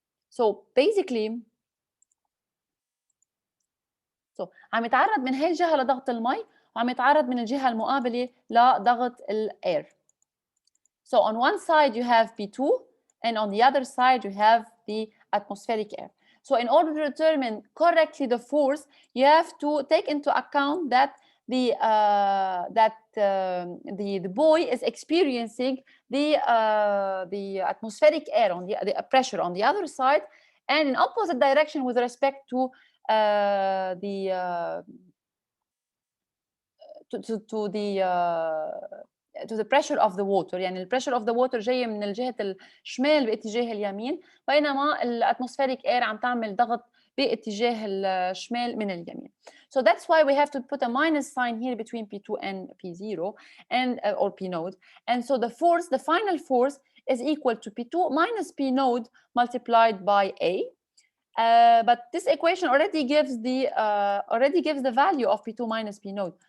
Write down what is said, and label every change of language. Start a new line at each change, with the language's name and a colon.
English: So basically
Arabic: عم يتعرض من هاي الجهة لضغط المي وعم يتعرض من الجهة المقابلة لضغط الاير.
English: So on one side you have P2 and on the other side you have the atmospheric air. So in order to determine correctly the force, you have to take into account that the buoy is experiencing the atmospheric air on the pressure on the other side, and in opposite direction with respect to the pressure of the water.
Arabic: يعني ال
English: pressure of the water
Arabic: جاية من الجهة الشمال باتجاه اليمين، بينما الاتموسفيريك air عم تعمل ضغط باتجاه الشمال من اليمين.
English: So that's why we have to put a minus sign here between P2 and P0 and or P node. And so the force, the final force, is equal to P2 minus P node multiplied by A. But this equation already gives the value of P2 minus P node.